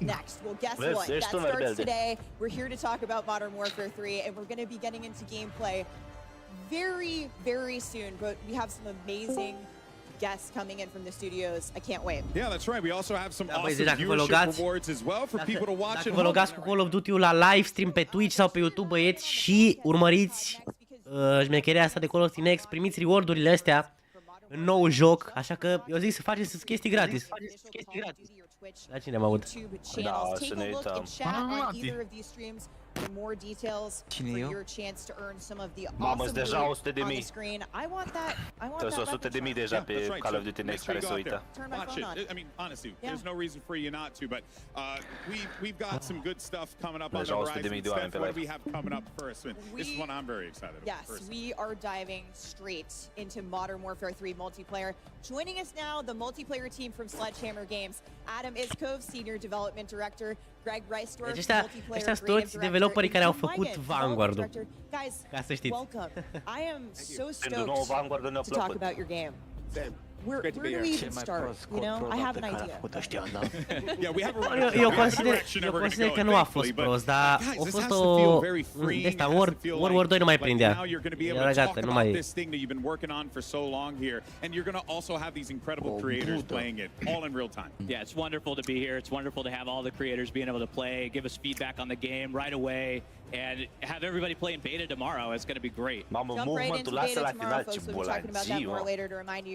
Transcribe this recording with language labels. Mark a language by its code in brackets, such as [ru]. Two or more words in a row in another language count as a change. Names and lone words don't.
[en] Well, guess what? That starts today. We're here to talk about Modern Warfare 3, and we're going to be getting into gameplay very, very soon. But we have some amazing guests coming in from the studios. I can't wait. Yeah, that's right. We also have some awesome viewership rewards as well for people to watch at home. [ro] Vă logați cu Call of Duty-ul la [en] live stream [ro] pe Twitch sau pe YouTube, băieți, și urmăriți șmecheria asta de Call of Duty Next, primiți reward-urile astea în nou joc, așa că eu zic să faceți chestii gratis. La cine mă aud? Da, să ne uităm. [en] For more details, for your chance to earn some of the awesome loot on the screen. I want that. [ro] There's 100.000 deja pe Call of Duty Next care se uită. [en] Watch it. I mean, honestly, there's no reason for you not to, but we've got some good stuff coming up on the horizon. Steph, what do we have coming up first? This is one I'm very excited about. Yes, we are diving straight into Modern Warfare 3 multiplayer. Joining us now, the multiplayer team from Sledgehammer Games, Adam Iskov, Senior Development Director, Greg Reisdorf, [ro] ăștia sunt toți developerii care au făcut Vanguard-ul. Ca să știți. [en] I am so stoked to talk about your game. Where do we even start? You know, I have an idea. Yeah, we have a [ro] consider că nu a fost prost, dar a fost o de asta World War 2 nu mai prindea. Era gata, nu mai. [en] This thing that you've been working on for so long here, and you're going to also have these incredible creators playing it all in real time. Yeah, it's wonderful to be here. It's wonderful to have all the creators being able to play, give us feedback on the game right away, and have everybody playing beta tomorrow. It's going to be great. Jump right into beta tomorrow, folks. We'll be talking about that more later to remind you.